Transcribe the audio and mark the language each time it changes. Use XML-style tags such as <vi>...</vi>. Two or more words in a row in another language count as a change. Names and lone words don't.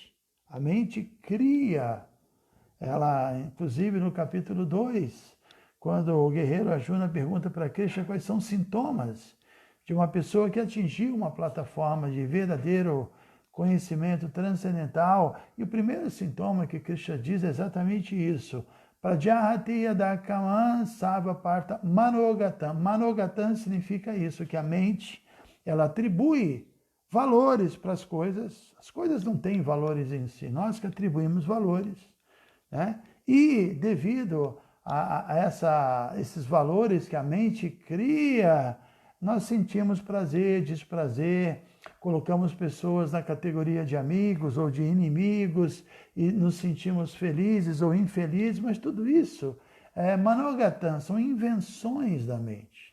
<pt>A mente cria, ela, inclusive no capítulo 2, quando o guerreiro Arjuna pergunta para Krishna quais são os sintomas de uma pessoa que atingiu uma plataforma de verdadeiro conhecimento transcendental, e o primeiro sintoma que Krishna diz é exatamente isso.</pt> <sa>प्रजहाति यदाकामान् सर्वपार्थ मनोगतम्.</sa> <pt>Manogatam significa isso, que a mente, ela atribui valores para as coisas não têm valores em si, nós que atribuímos valores, né? E devido a esses valores que a mente cria, nós sentimos prazer, desprazer, colocamos pessoas na categoria de amigos ou de inimigos e nos sentimos felizes ou infelizes, mas tudo isso é manogatam, são invenções da mente.</pt>